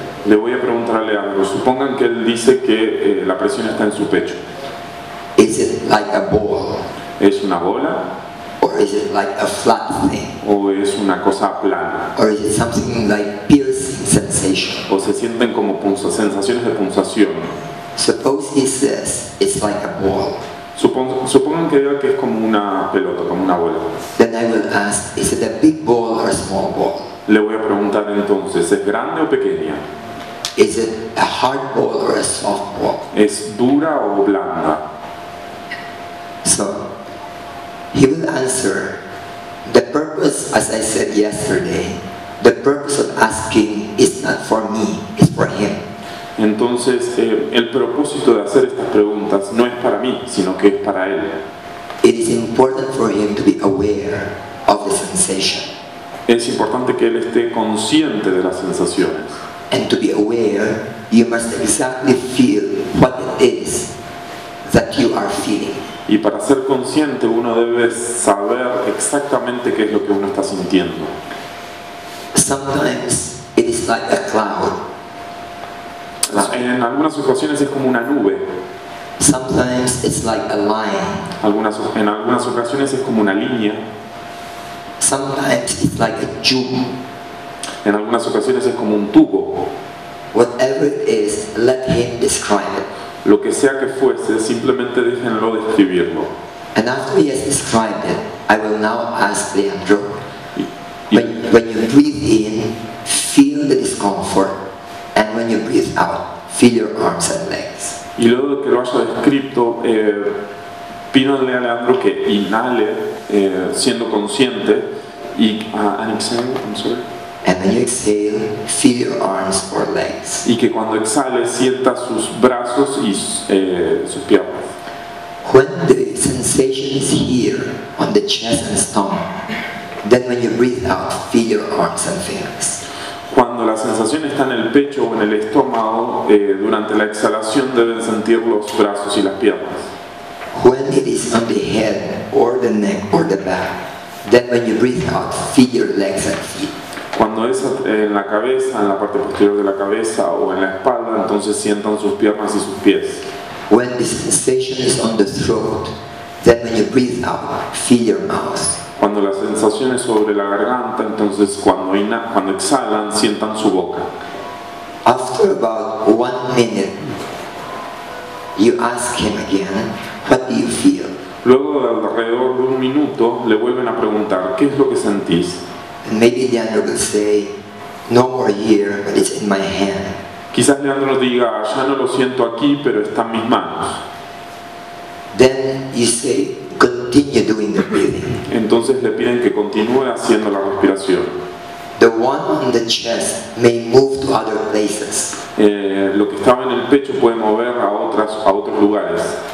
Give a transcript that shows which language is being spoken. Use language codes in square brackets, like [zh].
[es] Le voy a preguntar a Leandro, supongan que él dice que la presión está en su pecho. [en] Is it like a ball? [es] ¿Es una bola? [en] Or is it like a flat thing? [es] ¿O es una cosa plana? [en] Or is it something like piercing sensation? [es] ¿O se sienten como sensaciones de punzación? [en] Suppose he says it's like a ball. [es] Supongan que diga que es como una pelota, como una bola. [en] Then I will ask, is it a big ball or a small ball? [es] Le voy a preguntar entonces, ¿es grande o pequeña? [en] Is it a hard ball or a soft ball? [es] ¿Es dura o blanda? [en] So, he will answer, the purpose, as I said yesterday, the purpose of asking is not for me, it's for him. [es] Entonces, el propósito de hacer estas preguntas no es para mí, sino que es para él. [en] It is important for him to be aware of the sensation. [es] Es importante que él esté consciente de las sensaciones. [en] And to be aware, you must exactly feel what it is that you are feeling. [es] Y para ser consciente uno debe saber exactamente qué es lo que uno está sintiendo. [en] Sometimes it is like a cloud. [es] En algunas ocasiones es como una nube. [en] Sometimes it's like a line. [es] En algunas ocasiones es como una línea. [en] Sometimes it's like a tube. [es] En algunas ocasiones es como un tubo. [en] Whatever it is, let him describe it. [es] Lo que sea que fuese, simplemente déjenlo describirlo. [en] And after he has described it, I will now ask Leandro, when you breathe in, feel the discomfort, and when you breathe out, feel your arms and legs. [es] Y luego de que lo haya descrito, pídanle a Leandro que inhale siendo consciente y [en] and exhale, I'm sorry. And when you exhale, feel your arms or legs. [es] Y que cuando exhale sienta sus brazos y sus piernas. [en] When the sensation is here on the chest and stomach, then when you breathe out, feel your arms and fingers. [es] Cuando la sensación está en el pecho o en el estómago, durante la exhalación deben sentir los brazos y las piernas. [en] When it is on the head or the neck or the back, then when you breathe out, feel your legs and feet. [es] Cuando es en la cabeza, en la parte posterior de la cabeza o en la espalda, entonces sientan sus piernas y sus pies. [en] When the sensation is on the throat, then when you breathe out, feel your mouth. [es] Cuando la sensación es sobre la garganta, entonces cuando cuando exhalan sientan su boca. [en] After about 1 minute, you ask him again, what do you feel? [es] Luego de alrededor de 1 minuto le vuelven a preguntar, ¿qué es lo que sentís? [en] And maybe Leandro will say, no more here, but it's in my hand. [es] Quizás Leandro diga, ya no lo siento aquí, pero está en mis manos. [en] Then you say, continue doing the breathing. [es] Entonces le piden que continúe haciendo la respiración. [en] The one on the chest may move to other places. [es] Lo que estaba en el pecho puede mover a otros lugares.